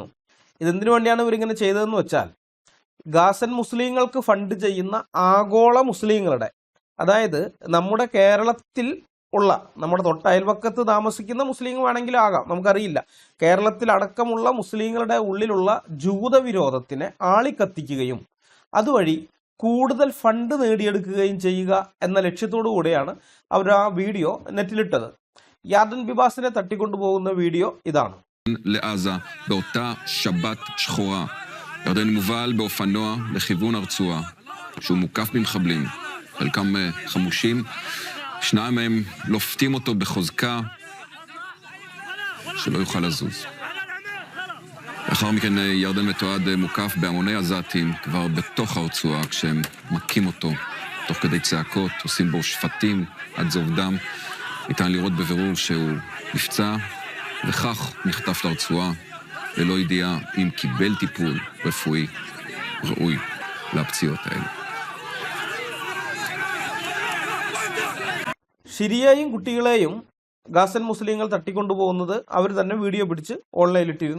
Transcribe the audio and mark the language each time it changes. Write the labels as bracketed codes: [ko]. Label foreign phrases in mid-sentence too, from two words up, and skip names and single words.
[ml] ഇതെന്തിനു വേണ്ടിയാണ് ഇവരിങ്ങനെ ചെയ്തതെന്ന് വെച്ചാൽ, ഗാസൻ മുസ്ലിങ്ങൾക്ക് ഫണ്ട് ചെയ്യുന്ന ആഗോള മുസ്ലിങ്ങളുടെ, അതായത് നമ്മുടെ കേരളത്തിൽ ഉള്ള, നമ്മുടെ തൊട്ടയൽവക്കത്ത് താമസിക്കുന്ന മുസ്ലിം വേണമെങ്കിലും ആകാം, നമുക്കറിയില്ല, കേരളത്തിൽ അടക്കമുള്ള മുസ്ലിങ്ങളുടെ ഉള്ളിലുള്ള ജൂതവിരോധത്തിനെ ആളിക്കത്തിക്കുകയും അതുവഴി കൂടുതൽ ഫണ്ട് നേടിയെടുക്കുകയും ചെയ്യുക എന്ന ലക്ഷ്യത്തോടു കൂടെയാണ് അവർ ആ വീഡിയോ നെറ്റിലിട്ടത്. യാർഡൻ ബിബാസിനെ തട്ടിക്കൊണ്ടുപോകുന്ന വീഡിയോ ഇതാണ്. [he] לעזה באותה שבת שחורה ירדן מובל באופנוע לכיוון הרצועה שהוא מוקף במחבלים, חלקם חמושים, 2 מהם לופתים אותו בחוזקה שלא יוכל לזוז. לאחר מכן ירדן מתועד מוקף בהמוני עזתים כבר בתוך הרצועה, כשהם מכים אותו תוך כדי צעקות, עושים בו שפטים עד זוב דם. ניתן לראות בבירור שהוא נפצע וכך נחטף לרצועה ללא ידיעה אם קיבל טיפול רפואי ראוי לפציעות האלה. [ml] ഷിരിയെയും കുട്ടികളെയും ഗാസൻ മുസ്ലിങ്ങൾ തട്ടിക്കൊണ്ടുപോകുന്നത് അവർ തന്നെ വീഡിയോ പിടിച്ച് ഓൺലൈനിലിട്ടിരുന്നു.